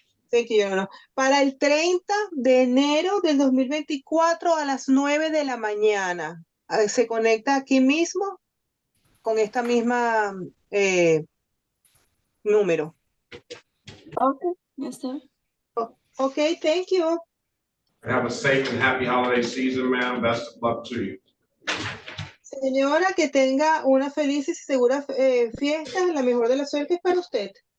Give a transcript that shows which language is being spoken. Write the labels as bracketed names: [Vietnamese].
[English] Thank you, Your Honor. [Spanish] Para el 30 de enero del 2024 a las 9 de la mañana. Se conecta aquí mismo con esta misma número. [English] Okay, yes, sir. Okay, thank you. Have a safe and happy holiday season, ma'am. Best of luck to you. [Spanish] Señora, que tenga una feliz y segura fiesta, la mejor de las suertes para usted.